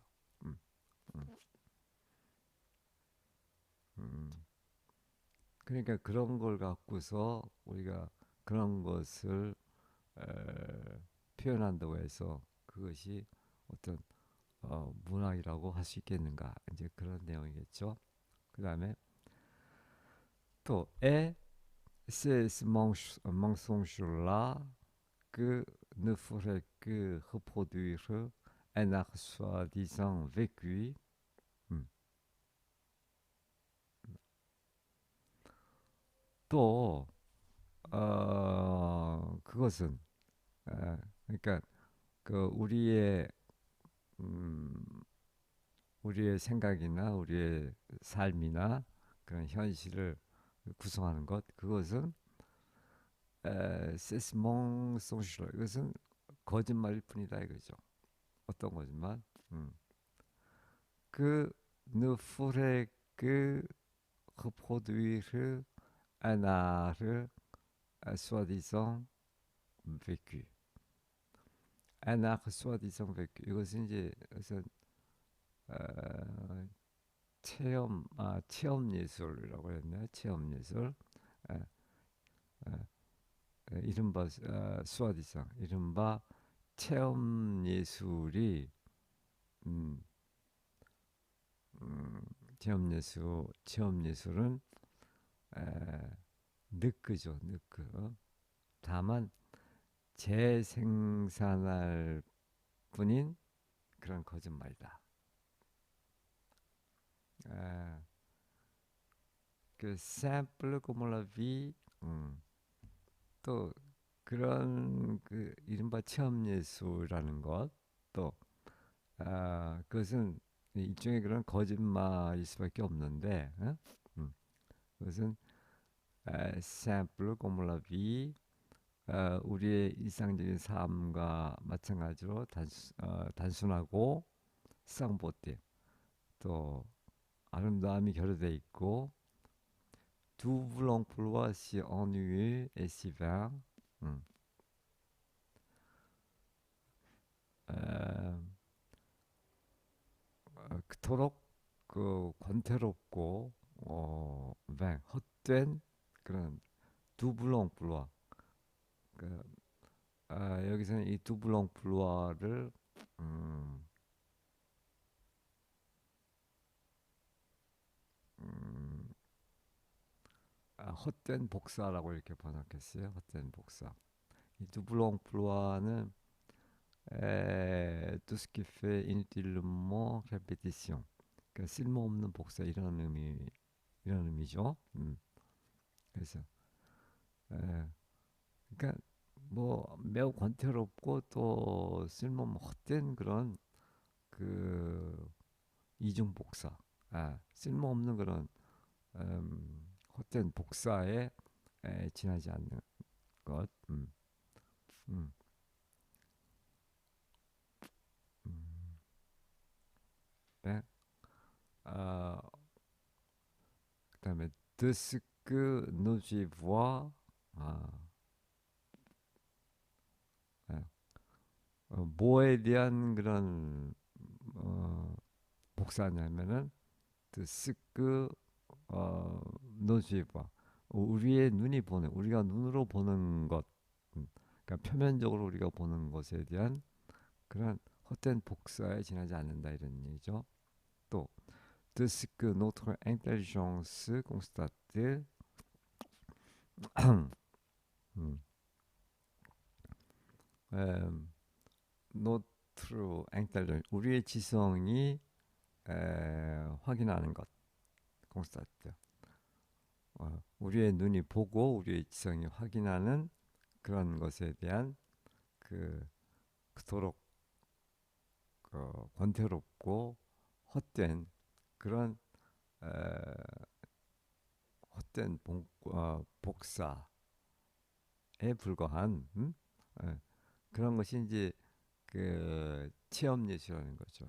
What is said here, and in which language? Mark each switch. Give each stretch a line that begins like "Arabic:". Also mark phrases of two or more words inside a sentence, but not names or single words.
Korean: 음, 음, 그러니까 그런 걸 갖고서 우리가 그런 것을 표현한다고 해서 그것이 어떤 문학이라고 할 수 있겠는가 이제 그런 내용이겠죠. 그 다음에 또
French: ces mensonges-là que ne ferait que reproduire un art soi-disant vécu.
Korean: 음. 또 그것은 그러니까 그 음, 우리의 생각이나 우리의 삶이나 그런 현실을 구성하는 것 그것은
French: ces mensonges-là
Korean: 이것은 거짓말일 뿐이다 이거죠. 어떤 거짓말? 음.
French: 그 ne ferait que reproduire un art soi-disant vécu. un art soi-disant vécu.
Korean: 이것은 이제 우선 어, 체험 예술이라고 했나요? 체험 예술. 에, 이른바 스와디상, 이른바 체험 예술이 음, 음, 체험 예술은 에, 느크죠, 느크. 다만 재생산할 뿐인 그런 거짓말이다.
French: 에, 그 simple comme la vie,
Korean: 또 그런 그 이른바 체험 예술이라는 것, 또 그것은 일종의 그런 거짓말일 수밖에 없는데, 그것은
French: simple comme la vie,
Korean: 우리의 일상적인 삶과 마찬가지로 단순하고 쌍보대 또 아름다움이 결여돼 있고
French: double emploi si ennuyeux et si vain.
Korean: 음. 에, 그토록 그 권태롭고 vain, 헛된 그런
French: double emploi.
Korean: 그, 여기서는 이
French: double emploi
Korean: 를 음, 음, 헛된 복사라고 이렇게 번역했어요. 헛된 복사.
French: 이 double emploi는 tout ce qui fait inutilement répétition.
Korean: 그러니까 쓸모없는 복사 이런 의미죠. 그래서 에, 그러니까 뭐 매우 권태롭고 또 쓸모없는 헛된 그런 그 이중 복사, 쓸모없는 그런 헛된 복사에 지나지 않는 것. 음, 음, 네.
French: 어, 그다음에 de ce que nous y voit.
Korean: 아, 예. 뭐에 대한 그런 복사냐면은
French: de ce que nous y voit.
Korean: 우리의 눈이 보는, 우리가 눈으로 보는 것, 그러니까 표면적으로 우리가 보는 것에 대한 그런 헛된 복사에 지나지 않는다 이런 얘기죠.
French: 또 de ce que notre intelligence constate. 음, notre intelligence,
Korean: 우리의 지성이 확인하는 것, constate. 우리의 눈이 보고 우리의 지성이 확인하는 그런 것에 대한 그 그토록 권태롭고 헛된 그런 에, 헛된 복사에 불과한 에, 그런 것이 이제 그 체험 예술이라는 거죠.